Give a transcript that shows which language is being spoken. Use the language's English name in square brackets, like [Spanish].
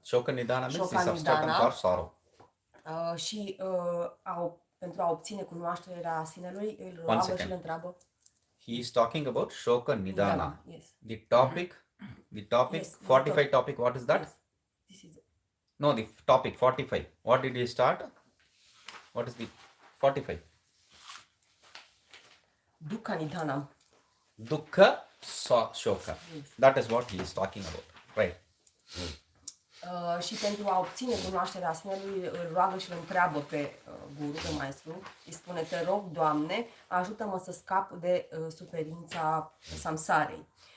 [English] Shoka nidana means the substratum for sorrow. [Romanian] Și pentru a obține cunoașterea sinelui, îl roagă și îl întreabă. [English] He is talking about Shoka Nidana. Yes. The topic, yes, 45 topic, what is that? Yes. This is it. No, the topic 45. What did he start? What is the 45? Dukkha Nidhanam. Dukkha Shoka. That is what he is talking about. Right. [Romanian] Și pentru a obține cunoașterea sinelui, îl roagă și îl întreabă pe guru, pe maestru. Îi spune, te rog, Doamne, ajută-mă să scap de suferința samsarei.